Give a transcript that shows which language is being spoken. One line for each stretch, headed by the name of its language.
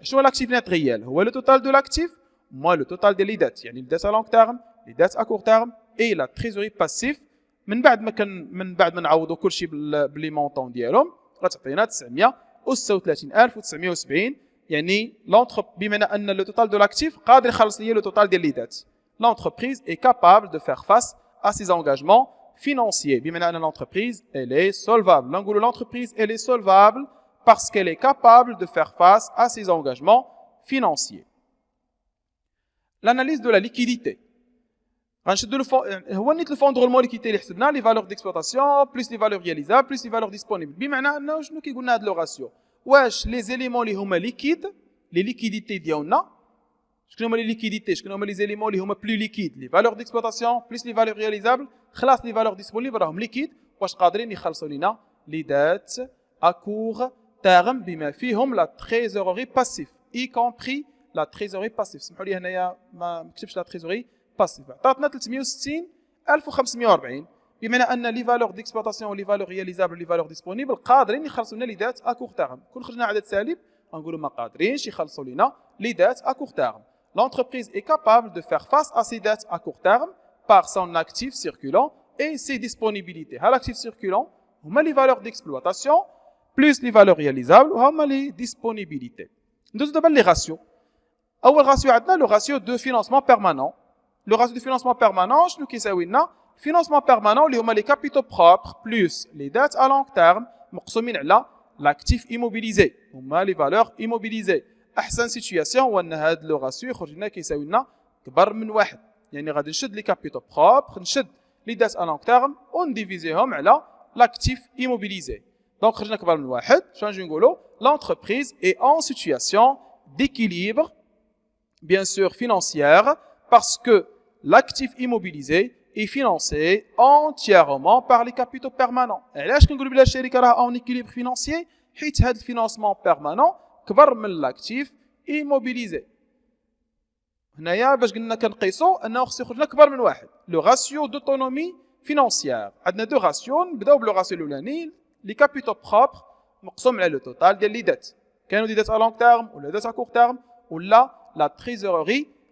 Arabic: شنو لاكتيف نت ريال؟ هو لو توتال دو لاكتيف موا لو توتال ديال لي دات، يعني لي دات ا لونغ تيرم لي دات ا كور تيرم اي لا تريزوري باسيف. من بعد ما نعوضوا كل شيء بلي مونطون ديالهم غتعطينا 936970. يعني بمعنى ان لو توتال دو لاكتيف قادر يخلص لي لو توتال ديال لي دات.
French: L'entreprise est capable de faire face à ses engagements financiers.
Arabic: بمعنى ان
French: l'entreprise elle est solvable.
Arabic: نقولوا
French: l'entreprise elle est solvable parce qu'elle est capable de faire face à ses engagements financiers. L'analyse de la liquidité.
Arabic: غنشدوا هو نيت لو فون دو رولمون ليكيديتي اللي حسبنا لي فالور ديكسبلوطاسيون بلس لي فالور رياليزابل بلس لي فالور ديسپونيبل. بمعنى انه شنو كيقول لنا هذا لو راسيو؟ واش لي زيليمون اللي هما ليكيد لي ليكيديتي ديالنا شكون هما لي ليكيديتي شكون هما لي زيليمون اللي هما بلو ليكيد لي فالور ديكسبلوطاسيون بلس لي فالور رياليزابل خلاص لي فالور ديسپونيبل راهم ليكيد واش قادرين يخلصوا لنا لي دات ا كور تيرم بما فيهم لا تريزوري باسيف اي كومبري لا تريزوري باسيف. سمحوا لي هنايا ما مكتبش لا تريزوري باسيف. عطاتنا 360540 بمعنى ان لي فالور ديكسبلوطاسيون لي فالور رياليزابل لي فالور ديسپونيبل قادرين يخلصوا لنا لي دات ا كور تيرم. كون خرجنا عدد سالب غنقولوا ما قادرينش يخلصوا لنا لي دات ا كور تيرم.
French: L'entreprise est capable de faire face à ses dettes à court terme par son actif circulant et ses disponibilités. L'actif circulant, هما les valeurs d'exploitation plus les valeurs réalisables وهما les disponibilités.
Arabic: ندوزو دابا لي راسيو. اول راسيو عندنا لو راسيو دو فينانسمون بيرمانون. لو راسيو دو فينانسمون بيرمانون شنو كيساوي لنا؟ فينانسمون بيرمانون اللي هما لي كابيتو بروبر بلس لي دات ا لونغ تيرم مقسومين على لاكتيف ايموبيليزي هما لي فالور ايموبيليزي. احسن سيتوياسيون هو ان هذا لو راسيو يخرج لنا كيساوي لنا كبر من واحد. يعني غادي نشد لي كابيتو بروبر نشد لي دات ا لونغ تيرم ونديفيزيهم على لاكتيف ايموبيليزي. دونك خرجنا كبر من واحد. شنو نجي نقولوا؟
French: l'entreprise est en situation d'équilibre bien sûr financière parce que l'actif immobilisé est financé entièrement par les capitaux permanents.
Arabic: علاش كنقولوا بلا الشركه راه
French: en équilibre financier؟
Arabic: حيت هذا الفينانسمون بيرمانون كبر من لاكتيف ايموبيليزي. هنايا باش قلنا كنقيسوا انه خص يخرج لنا كبر من واحد. لو راسيو دوتونومي فينانسيير عندنا دو راسيو. نبداو بلو راسيو الاولاني لي كابيتو بروبر مقسوم على لو توتال ديال لي دات. كانوا دي دات ا لونغ تيرم ولا دات ا كور تيرم ولا لا تريزوري